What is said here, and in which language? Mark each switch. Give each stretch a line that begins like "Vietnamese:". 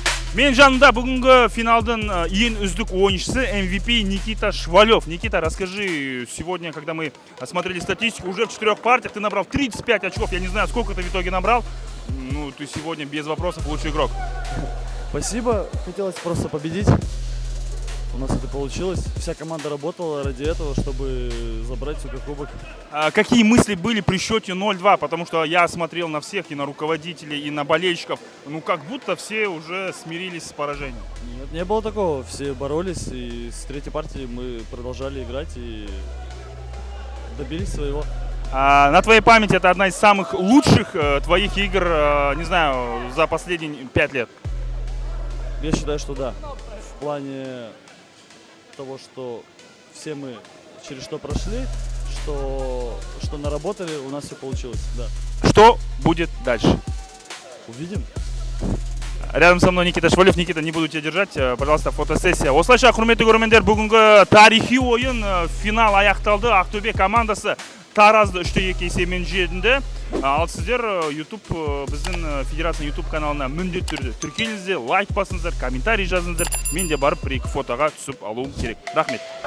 Kazakh: Мен жанымда бүгінгі финалдың ең үздік ойыншысы MVP Никита Швалев.
Russian: Никита, расскажи, сегодня, когда мы смотрели статистику, уже в 4 партиях ты набрал 35 очков. Я не знаю, сколько ты в итоге набрал. Ну, ты сегодня без вопросов лучший игрок. Спасибо. Хотелось просто победить. у нас это получилось. Вся команда работала ради этого, чтобы забрать суперкубок. Какие мысли были при счете 0-2? Потому что я смотрел на всех, и на руководителей, и на болельщиков. Ну, как будто все уже смирились с поражением. Нет, не было такого. Все боролись, и с третьей партии мы продолжали играть и добились своего. На твоей памяти это одна из самых лучших твоих игр, не знаю, за последние 5 лет? Я считаю, что да. В плане того, что все мы через что прошли, что наработали, у нас все получилось, да. Что будет дальше? Увидим. Рядом со мной Никита Швалев. Никита, не буду тебя держать, пожалуйста, фотосессия.
Kazakh: Осылайша, құрметті көрермендер, бүгінгі тарихи ойын финал аяқталды. Ақтөбе командасы Таразды 3-2 есебімен жеңді. Ал сіздер YouTube, біздің федерация YouTube каналына міндетті түрде тіркеліңіздер, лайк басыңыздар, комментарий жазыңыздар. Мен де барып бір-екі фотоға түсіп алуым керек. Рахмет.